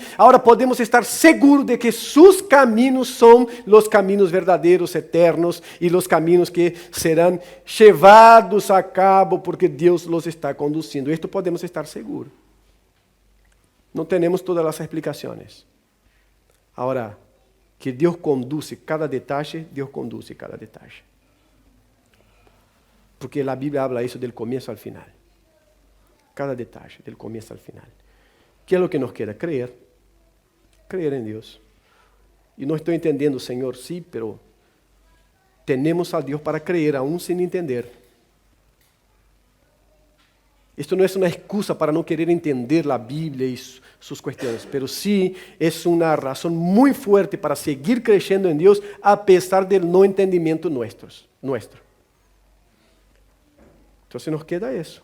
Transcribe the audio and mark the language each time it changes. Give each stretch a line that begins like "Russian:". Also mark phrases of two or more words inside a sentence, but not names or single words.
Spanish: Ahora podemos estar seguros de que sus caminos son los caminos verdaderos, eternos, y los caminos que serán llevados a cabo porque Dios los está conduciendo. Esto podemos estar seguros. No tenemos todas las explicaciones.
Portuguese: Ahora, que Deus conduce cada detalhe, Deus conduce cada detalhe. Porque a Bíblia habla isso do começo ao final. Cada detalhe, do começo ao final. Que é o que
Spanish: nos queda?
Portuguese: Creer. Creer em Deus. E não estou entendendo, Senhor, sim, pero temos a Deus para creer, aún sem entender.
Spanish: Esto no es una excusa para no querer entender la Biblia y sus cuestiones, pero sí es una razón muy fuerte para seguir creyendo en Dios a pesar del no entendimiento nuestro. Entonces nos queda eso.